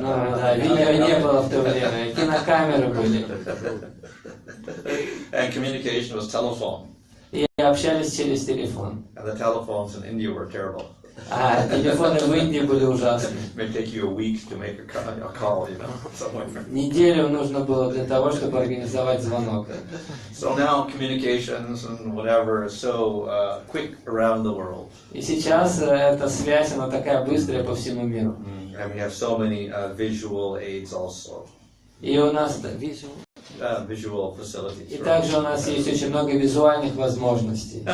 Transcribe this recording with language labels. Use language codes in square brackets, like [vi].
[ru] Да, видео не было в то время, кинокамеры были. [en] And communication was telephone. [ru] И общались через телефон. [en] And the telephones in India were terrible. [ru] А телефоны в Индии были ужасны. [en] It may take you a week to make a call, somewhere. [ru] Неделю нужно было для того, чтобы организовать звонок. [en] So now communications and whatever is so quick around the world. [ru] И сейчас эта связь, она такая быстрая по всему миру. [en] And we have so many visual aids also. [ru] И у нас [en] Visual facilities. [ru] И также у нас есть очень много визуальных возможностей.